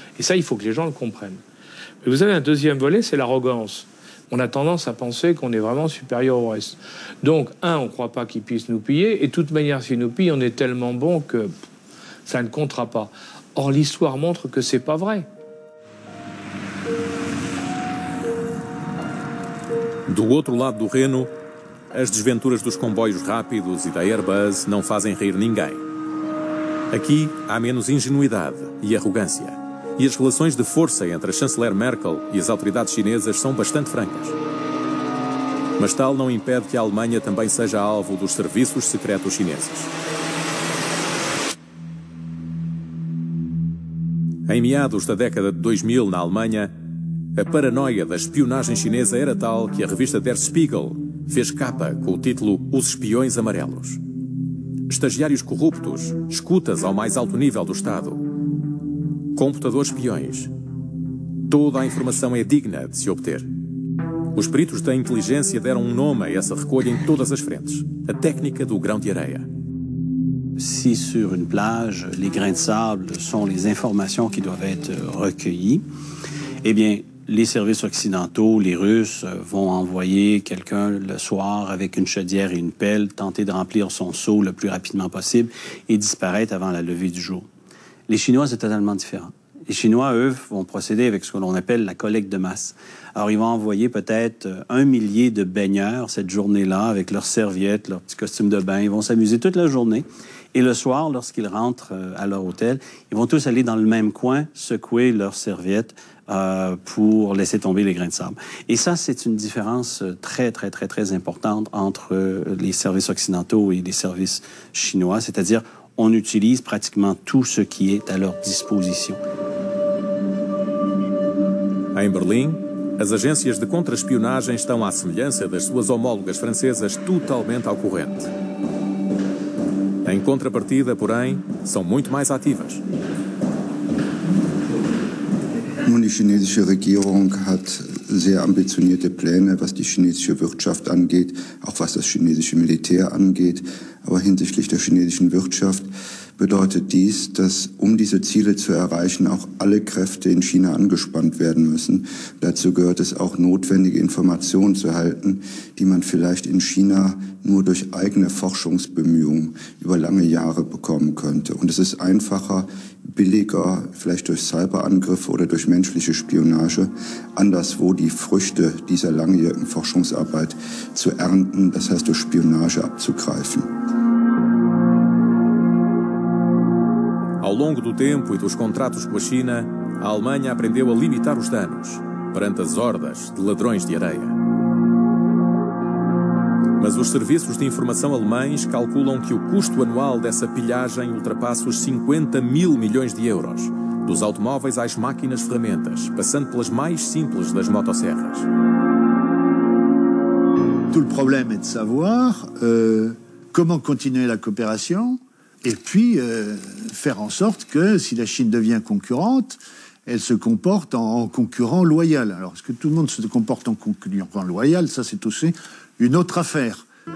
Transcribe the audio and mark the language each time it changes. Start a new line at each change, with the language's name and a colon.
French: Et ça, il faut que les gens le comprennent. Mais vous avez un deuxième volet, c'est l'arrogance. On a tendance à penser qu'on est vraiment supérieur au reste. Donc, on ne croit pas qu'ils puissent nous piller. Et de toute manière, s'ils nous pillent, on est tellement bon que ça ne comptera pas. Or, l'histoire montre que c'est pas vrai.
Portuguese: Do outro lado do Reno, as desventuras dos comboios rápidos e da Airbus não fazem rir ninguém. Aqui há menos ingenuidade e arrogância. E as relações de força entre a chanceler Merkel e as autoridades chinesas são bastante francas. Mas tal não impede que a Alemanha também seja alvo dos serviços secretos chineses. Em meados da década de 2000, na Alemanha, a paranoia da espionagem chinesa era tal que a revista Der Spiegel fez capa com o título Os Espiões Amarelos. estagiários corruptos, escutas ao mais alto nível do Estado, computadores espiões. Toda a informação é digna de se obter. Os peritos da inteligência deram um nome a essa recolha em todas as frentes: a técnica do grão de areia.
French: Si sur une plage, les grains de sable sont les informations qui doivent être recueillies, eh bien, les services occidentaux, les Russes, vont envoyer quelqu'un le soir avec une chaudière et une pelle, tenter de remplir son seau le plus rapidement possible et disparaître avant la levée du jour. Les Chinois, c'est totalement différent. Les Chinois, eux, vont procéder avec ce que l'on appelle la collecte de masse. Alors, ils vont envoyer peut-être 1 millier de baigneurs cette journée-là avec leurs serviettes, leurs petits costumes de bain. Ils vont s'amuser toute la journée. Et le soir, lorsqu'ils rentrent à leur hôtel, ils vont tous aller dans le même coin, secouer leurs serviettes pour laisser tomber les grains de sable. Et ça, c'est une différence très, très, très, très importante entre les services occidentaux et les services chinois. C'est-à-dire, on utilise pratiquement tout ce qui est à leur disposition.
Portuguese: Em Berlim, as agências de contra-espionagem estão à semelhança das suas homólogas francesas totalmente ao corrente. Em contrapartida, porém, são muito mais ativas.
German: Nun, die chinesische Regierung hat sehr ambitionierte Pläne, was die chinesische Wirtschaft angeht, auch was das chinesische Militär angeht. Aber hinsichtlich der chinesischen Wirtschaft bedeutet dies, dass um diese Ziele zu erreichen, auch alle Kräfte in China angespannt werden müssen. Dazu gehört es auch, notwendige Informationen zu erhalten, die man vielleicht in China nur durch eigene Forschungsbemühungen über lange Jahre bekommen könnte. Und es ist einfacher, billiger, vielleicht durch Cyberangriffe oder durch menschliche Spionage, anderswo die Früchte dieser langjährigen Forschungsarbeit zu ernten, das heißt durch Spionage abzugreifen.
Portuguese: Ao longo do tempo e dos contratos com a China, a Alemanha aprendeu a limitar os danos perante as hordas de ladrões de areia. Mas os serviços de informação alemães calculam que o custo anual dessa pilhagem ultrapassa os 50 mil milhões de euros, dos automóveis às máquinas-ferramentas, passando pelas mais simples das motosserras.
French: Tout le problème est de savoir comment continuer la coopération. Et puis, faire en sorte que, si la Chine devient concurrente, elle se comporte en concurrent loyal. Alors, est-ce que tout le monde se comporte en concurrent loyal? Ça, c'est aussi une autre affaire.